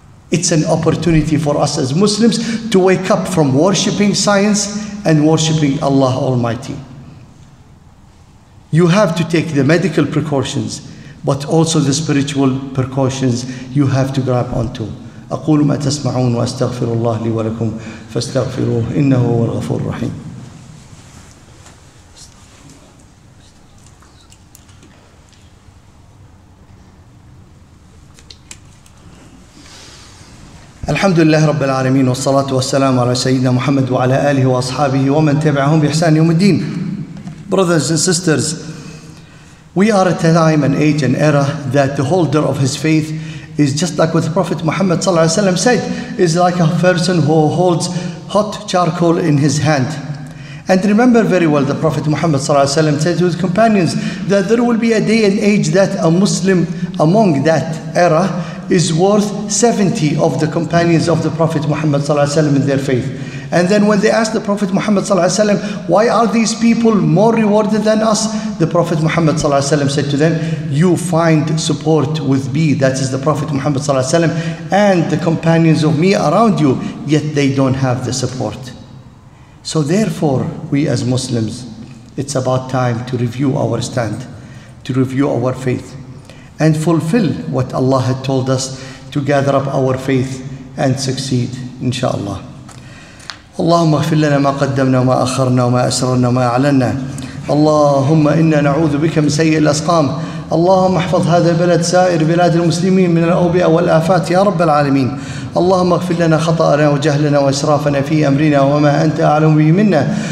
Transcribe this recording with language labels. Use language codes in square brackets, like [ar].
[en] It's an opportunity for us as Muslims to wake up from worshipping science and worshipping Allah Almighty. You have to take the medical precautions, but also the spiritual precautions you have to grab onto. [ar] أقول ما تسمعون وأستغفر الله لي ولكم فاستغفروه إنه هو الغفور الرحيم. الحمد لله رب العالمين والصلاة والسلام على سيدنا محمد وعلى آله وأصحابه ومن تبعهم بإحسان يوم الدين. [en] Brothers and sisters, we are at a time and age and era that the holder of his faith is just like what the Prophet Muhammad ﷺ said, is like a person who holds hot charcoal in his hand. And remember very well, the Prophet Muhammad ﷺ said to his companions that there will be a day and age that a Muslim among that era is worth 70 of the companions of the Prophet Muhammad ﷺ in their faith. And then when they asked the Prophet Muhammad ﷺ, why are these people more rewarded than us? The Prophet Muhammad ﷺ said to them, you find support with me, that is the Prophet Muhammad ﷺ, and the companions of me around you, yet they don't have the support. So therefore, we as Muslims, it's about time to review our stand, to review our faith, and fulfill what Allah had told us, to gather up our faith and succeed, inshallah. [ar] اللهم اغفر لنا ما قدمنا وما أخرنا وما أسررنا وما أعلنا. اللهم إنا نعوذ بك من سيء الأسقام. اللهم احفظ هذا البلد سائر بلاد المسلمين من الأوبئة والآفات يا رب العالمين. اللهم اغفر لنا خطأنا وجهلنا وإسرافنا في أمرنا وما أنت أعلم به منا.